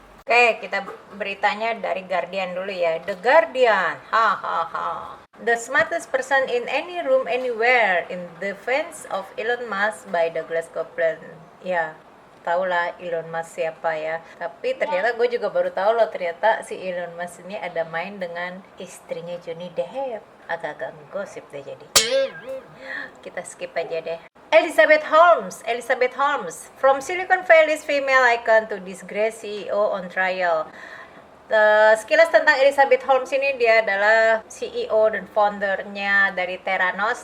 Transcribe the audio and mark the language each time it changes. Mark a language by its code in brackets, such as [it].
[id] Oke, kita beritanya dari Guardian dulu ya. [en] The Guardian. Hahaha. The smartest person in any room anywhere in defense of Elon Musk by Douglas Copeland. [id] Ya, tahulah Elon Musk siapa ya. Tapi ternyata gue juga baru tahu loh, ternyata si Elon Musk ini ada main dengan istrinya Johnny Depp. Agak-agak gosip deh jadi. Kita skip aja deh. [en] Elizabeth Holmes, from Silicon Valley's female icon to disgraced CEO on trial. [id] Sekilas tentang Elizabeth Holmes ini, dia adalah CEO dan foundernya dari Theranos.